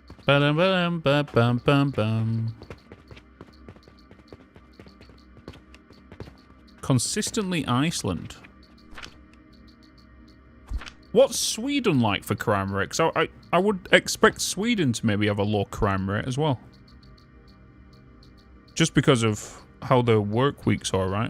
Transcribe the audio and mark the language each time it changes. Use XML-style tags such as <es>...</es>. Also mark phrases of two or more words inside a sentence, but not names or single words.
<en>Ba-dum-ba-dum-ba-bum-bum-bum. Consistently Iceland. What's Sweden like for crime rate? 'Cause I would expect Sweden to maybe have a low crime rate as well. Just because of how their work weeks are, right?</en>